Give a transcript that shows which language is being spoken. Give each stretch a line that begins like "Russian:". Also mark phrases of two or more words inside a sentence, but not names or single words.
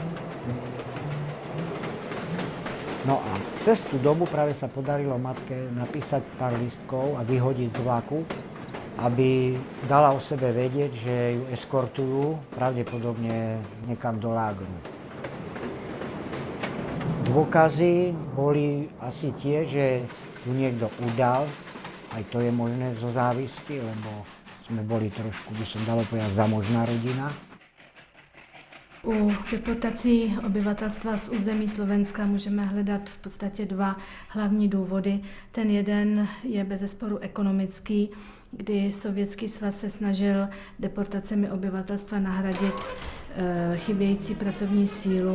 Slovak: No a cez tú dobu práve sa podarilo matke napísať pár listkov a vyhodiť z vlaku, aby dala o sebe vedieť, že ju eskortujú pravdepodobne niekam do lágru. Dôkazy boli asi tie, že ju niekto udal. Aj to je možné zo závisti, lebo sme boli trošku, by som dalo povedať, zamožná rodina.
Czech: U deportací obyvatelstva z území Slovenska můžeme hledat v podstatě dva hlavní důvody. Ten jeden je bezesporu ekonomický, kdy Sovětský svaz se snažil deportacemi obyvatelstva nahradit chybějící pracovní sílu.